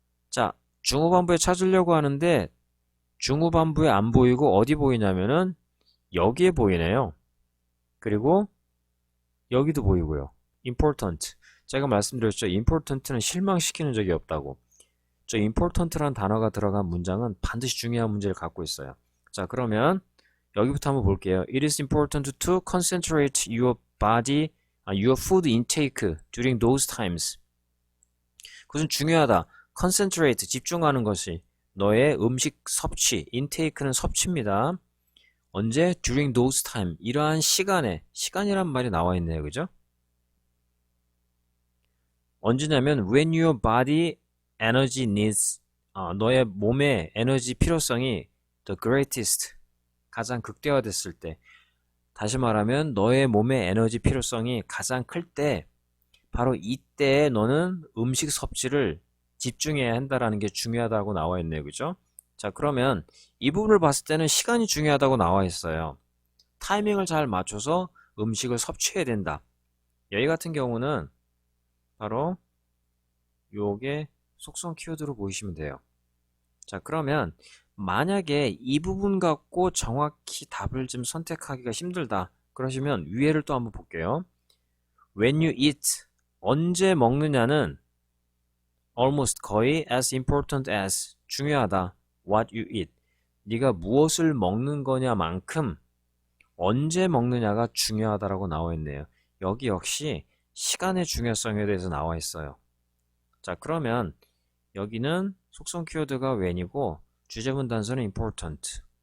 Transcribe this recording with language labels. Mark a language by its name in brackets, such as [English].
[Korean] 자, 중후반부에 찾으려고 하는데 중후반부에 안 보이고 어디 보이냐면은 여기에 보이네요. 그리고 여기도 보이고요. important. 제가 말씀드렸죠. important는 실망시키는 적이 없다고. 저 important라는 단어가 들어간 문장은 반드시 중요한 문제를 갖고 있어요. 자, 그러면 여기부터 한번 볼게요. [English] It is important to concentrate your food intake during those times. [Korean] 그것은 중요하다. concentrate, 집중하는 것이 너의 음식 섭취, intake는 섭취입니다. 언제? [English] during those time. [Korean] 이러한 시간에, 시간이란 말이 나와 있네요. 그죠? 언제냐면 [English] when your body energy needs, [Korean] 너의 몸의 에너지 필요성이 [English] the greatest, [Korean] 가장 극대화됐을 때, 다시 말하면 너의 몸의 에너지 필요성이 가장 클 때, 바로 이때에 너는 음식 섭취를 집중해야 한다라는 게 중요하다고 나와 있네요. 그죠? 자, 그러면 이 부분을 봤을 때는 시간이 중요하다고 나와 있어요. 타이밍을 잘 맞춰서 음식을 섭취해야 된다. 여기 같은 경우는 바로 요게 속성 키워드로 보이시면 돼요. 자, 그러면 만약에 이 부분 갖고 정확히 답을 좀 선택하기가 힘들다 그러시면 위에를 또 한번 볼게요. [English] When you eat, [Korean] 언제 먹느냐는 [English] almost, [Korean] 거의 [English] as important as, [Korean] 중요하다. [English] What you eat, [Korean] 네가 무엇을 먹는 거냐만큼 언제 먹느냐가 중요하다라고 나와 있네요. 여기 역시 시간의 중요성에 대해서 나와 있어요. 자, 그러면 여기는 속성 키워드가 when이고 주제문 단서는 important.